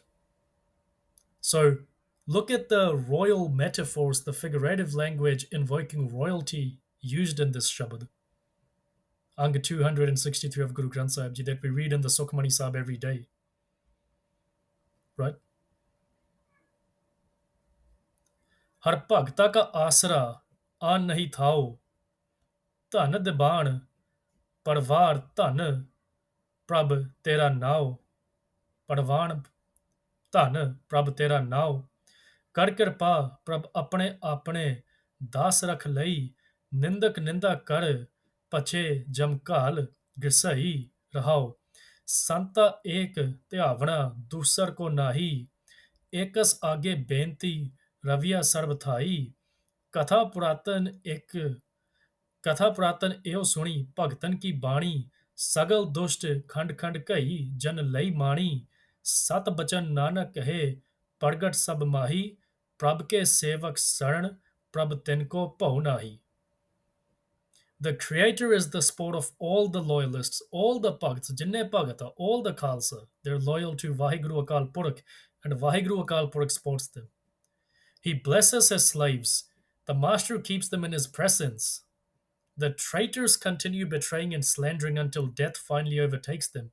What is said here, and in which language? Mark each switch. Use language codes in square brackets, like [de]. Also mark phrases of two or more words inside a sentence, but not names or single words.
[en] So look at the royal metaphors, the figurative language invoking royalty used in this Shabad. Anga 263 of Guru Granth Sahib Ji that we read in the Sukhmani Sahib every day. Right? [pa] ਹਰ ਭਗਤਾ ਕਾ ਆਸਰਾ ਆਨ ਨਹੀਂ ਥਾਓ ਧਨ ਦਿਬਾਨ ਪਰਵਾਰ ਧਨ ਪ੍ਰਭ ਤੇਰਾ ਨਾਉ, ਪਰਵਾਨ ਧਨ ਪ੍ਰਭ ਤੇਰਾ ਨਾਉ, ਕਰ ਕਿਰਪਾ ਪ੍ਰਭ ਆਪਣੇ ਆਪਣੇ ਦਾਸ ਰਖ ਲਈ, ਨਿੰਦਕ ਨਿੰਦਾ ਕਰ ਪਛੇ ਜਮ ਘਾਲ ਗਿਸਈ ਰਹਾਉ, ਸੰਤਾ ਏਕ ਧਿਆਵਣਾ ਦੂਸਰ ਕੋ ਨਾਹੀ, ਏਕਸ ਆਗੇ ਬੇਨਤੀ ਰਵਿਆ ਸਰਬ ਥਾਈ, ਕਥਾ ਪੁਰਾਤਨ ਇੱਕ ਕਥਾ ਪੁਰਾਤਨ ਇਹੋ ਸੁਣੀ ਭਗਤਨ ਕੀ ਬਾਣੀ, ਸਗਲ ਦੁਸ਼ਟ ਖੰਡ ਖੰਡ ਕਈ ਜਨ ਲਈ ਮਾਣੀ, ਸਤ ਬਚਨ ਨਾਨਕ ਕਹੇ ਪ੍ਰਗਟ ਸਭ ਮਾਹੀ, ਪ੍ਰਭ ਕੇ ਸੇਵਕ ਸਰਣ ਪ੍ਰਭ ਤਿਨ ਕੋ ਭਉ ਨਾਹੀ। [en] The Creator is the sport of all the loyalists, all the Bhagats, jinne Bhagat are, all the Khalsa. They're loyal to Vaheguru Akal Purakh, and Vaheguru Akal Purakh sports them. He blesses his slaves. The Master keeps them in his presence. The traitors continue betraying and slandering until death finally overtakes them.